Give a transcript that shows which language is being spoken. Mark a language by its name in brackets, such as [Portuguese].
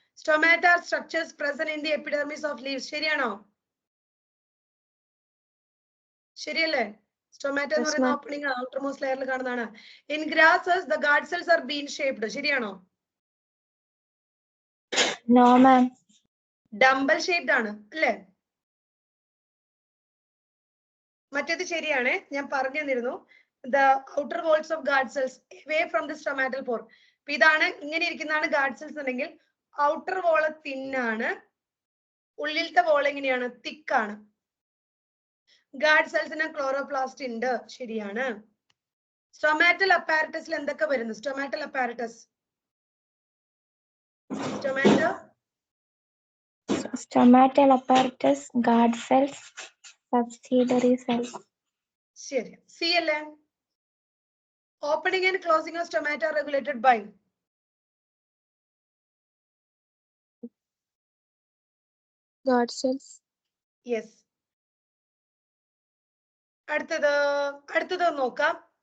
[English] Stomata are structures present in the epidermis of leaves. [Malayalam] ശരിയാണോ? ശരിയല്ലേ? Stomata എന്ന് പറയുന്ന ഓപ്പണിംഗ് ഔട്ടർമോസ്റ്റ് ലെയറിൽ കാണുന്നതാണ്. [English] In grasses the guard cells are bean shaped. [Malayalam] ശരിയാണോ? [English] No, ma'am. [Malayalam] ഡംബൽ ഷേപ്ഡ് ആണ് അല്ലേ? മറ്റേത് ശരിയാണ്, ഞാൻ പറഞ്ഞു തന്നിരുന്നു. [English] The outer walls of guard cells away from the stomatal pore. [Malayalam] ഇതാണ് ഇങ്ങനെ ഇരിക്കുന്നതാണ് ഗാർഡ് സെൽസ് ഉണ്ടെങ്കിൽ ഔട്ടർ വോള് തിന്നാണ്, ഉള്ളിലത്തെ വോൾ എങ്ങനെയാണ്? തിക്കാണ്. ഗാർഡ് സെൽസിന് ക്ലോറോപ്ലാസ്റ്റ് ഉണ്ട്, ശരിയാണ്. സ്റ്റൊമാറ്റൽ അപ്പാരറ്റസിൽ എന്തൊക്കെ വരുന്നു? Stomatal apparatus, [English] Stomatal apparatus, guard cells, subsidiary cells. [Malayalam] ശരി. സി അല്ലേ? [English] Opening and closing of stomata regulated by Guard cells. Yes. [Malayalam] അടുത്തത് നോക്കാം.